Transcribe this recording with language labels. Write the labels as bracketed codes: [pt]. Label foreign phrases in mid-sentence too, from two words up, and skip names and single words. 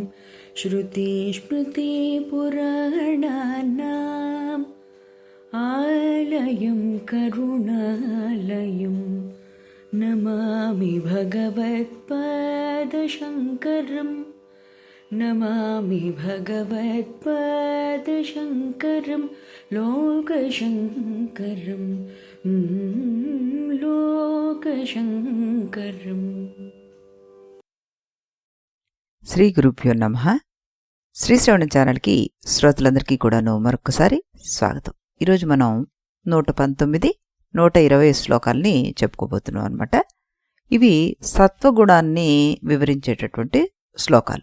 [sa] श्रुतिस्मृतिपुराणानाम् आलयं करुणालयम् नमामि भगवत्पादशङ्करम् नमामि भगवत्पादशङ्करं लोकशङ्करं लोकशङ्करम्। శ్రీ గురుభ్యో నమః. [te] శ్రీ శ్రవణ ఛానల్కి శ్రోతలందరికీ కూడాను మరొకసారి స్వాగతం. ఈరోజు మనం 119, 120 శ్లోకాల్ని చెప్పుకోబోతున్నాం అన్నమాట. ఇవి సత్వగుణాన్ని వివరించేటటువంటి శ్లోకాలు.